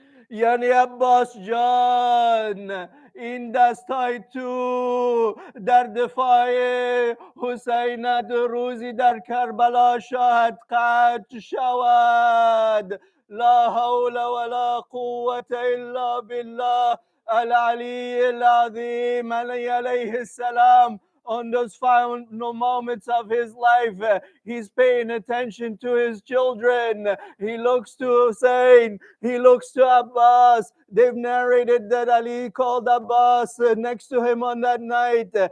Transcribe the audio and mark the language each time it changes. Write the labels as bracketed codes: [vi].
[fa] یعنی عباس جان این دستای تو در دفاع حسین روزی در کربلا شاید قطع شود. [ar] لا حول ولا قوة إلا بالله العلی العظیم. [en] علیه السلام, on those final moments of his life, he's paying attention to his children. He looks to Hussein, he looks to Abbas. They've narrated that Ali called Abbas next to him on that night.